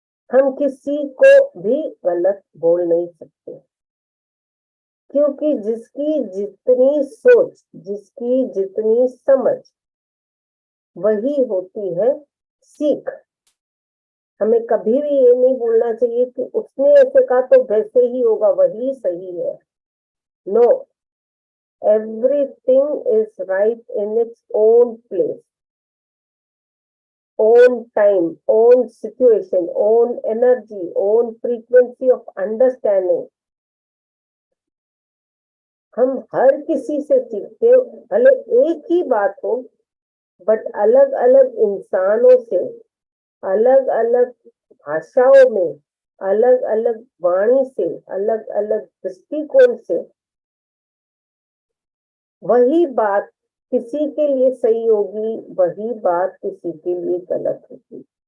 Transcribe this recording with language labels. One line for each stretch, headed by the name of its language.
Hindi: हम किसी को भी गलत बोल नहीं सकते, क्योंकि जिसकी जितनी सोच, जिसकी जितनी समझ, वही होती है सीख। हमें कभी भी ये नहीं बोलना चाहिए कि उसने ऐसे कहा तो वैसे ही होगा, वही सही है।
English: No, everything is right in its own place, own time, own situation, own energy, own frequency of understanding.
Hindi: हम हर किसी से सीखते हैं, भले एक ही बात हो, बट अलग अलग इंसानों से, अलग अलग भाषाओं में, अलग अलग वाणी से, अलग अलग दृष्टिकोण से वही बात किसी के लिए सही होगी, वही बात किसी के लिए गलत होगी।